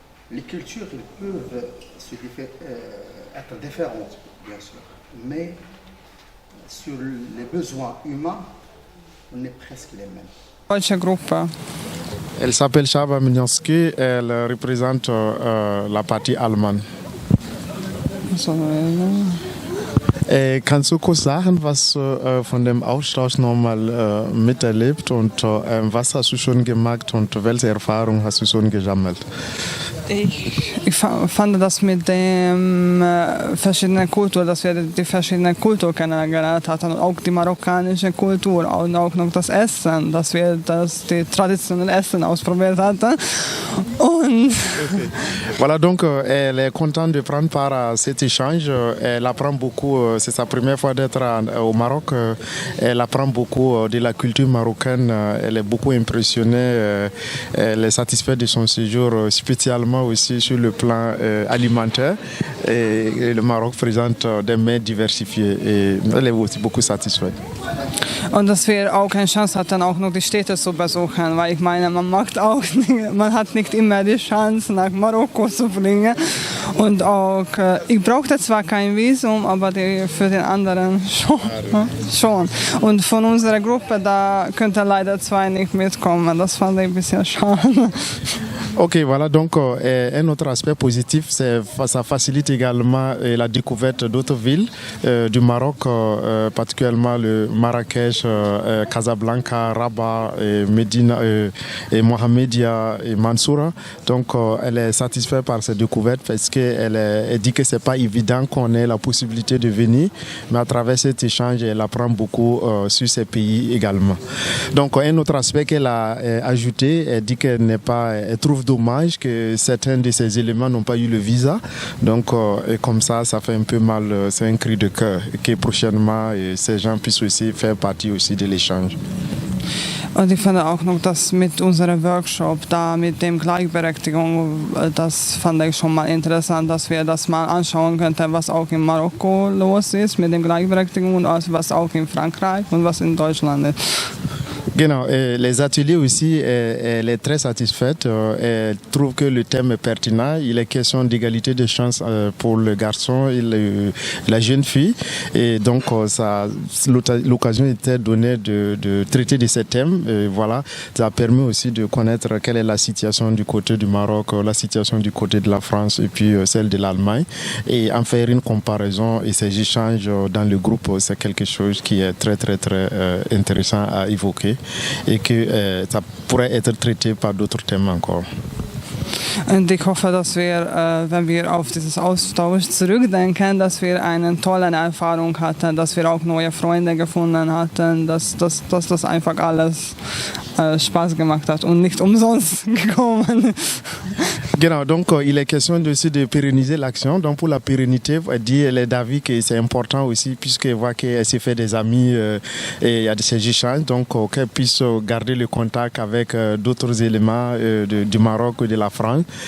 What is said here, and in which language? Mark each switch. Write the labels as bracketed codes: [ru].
[fr] Les cultures elles peuvent être différentes, bien sûr, mais sur les besoins humains, on est presque les mêmes. Elle s'appelle Chava Minyanski, elle représente la partie allemande. [de] Kannst du kurz sagen, was du von dem Austausch nochmal miterlebt und was hast du schon gemacht und welche Erfahrungen hast du schon gesammelt? Ich fand das mit dem verschiedenen Kultur, dass wir die verschiedenen Kultur kennengelernt hatten und auch die marokkanische Kultur und auch noch das Essen, dass wir die traditionelle Essen ausprobiert hatten. Und [fr] Voilà, donc elle est contente de prendre part à cet échange. Elle apprend beaucoup, c'est sa première fois d'être au Maroc. Elle apprend beaucoup de la culture marocaine. Elle est beaucoup impressionnée. Elle est satisfaite de son séjour, spécialement aussi sur le plan alimentaire. Et le Maroc présente des mets diversifiés. Et elle est aussi beaucoup satisfaite. [de] Und dass wir auch keine Chance hatten, auch noch die Städte zu besuchen, weil ich meine, man hat nicht immer die Chance, nach Marokko zu fliegen. Und auch, ich brauchte zwar kein Visum, aber für den anderen schon. Und von unserer Gruppe, da könnten leider 2 nicht mitkommen. Das fand ich ein bisschen schade. [fr] Ok, voilà, donc un autre aspect positif, ça facilite également la découverte d'autres villes du Maroc, particulièrement le Marrakech, Casablanca, Rabat, Médina, Mohamedia et Mansoura. Donc elle est satisfaite par cette découverte parce qu'elle dit que c'est pas évident qu'on ait la possibilité de venir, mais à travers cet échange, elle apprend beaucoup sur ces pays également. Donc un autre aspect qu'elle a ajouté, elle dit qu'elle trouve dommage que certains de ces éléments n'ont pas eu le visa. Donc, et comme ça fait un peu mal. C'est un cri de cœur que prochainement ces gens puissent aussi faire partie aussi de l'échange. [de] Und ich finde auch noch, dass mit unserem Workshop da mit dem Gleichberechtigung, das fand ich schon mal interessant, dass wir das mal anschauen könnten, was auch in Marokko los ist mit dem Gleichberechtigung und was auch in Frankreich und was in Deutschland ist. Genau, [fr] les ateliers aussi, elle est très satisfaite. Elle trouve que le thème est pertinent. Il est question d'égalité de chance pour le garçon et la jeune fille. Et donc, l'occasion était donnée de traiter de ces thèmes. Et voilà, ça permet aussi de connaître quelle est la situation du côté du Maroc, la situation du côté de la France et puis celle de l'Allemagne. Et en faire une comparaison et ces échanges dans le groupe, c'est quelque chose qui est très, très, très intéressant à évoquer. Et que ça pourrait être traité par d'autres thèmes encore. [de] Und ich hoffe, dass wir, wenn wir auf dieses Austausch zurückdenken, dass wir eine tolle Erfahrung hatten, dass wir auch neue Freunde gefunden hatten, dass das einfach alles Spaß gemacht hat und nicht umsonst gekommen. Genau, [fr] donc il est question aussi de pérenniser l'action. Donc pour la pérennité, elle est d'avis que c'est important aussi puisqu'elle voit qu'elle s'est fait des amis et il y a ces échanges, donc qu'elle puisse garder le contact avec d'autres éléments du Maroc et de la France.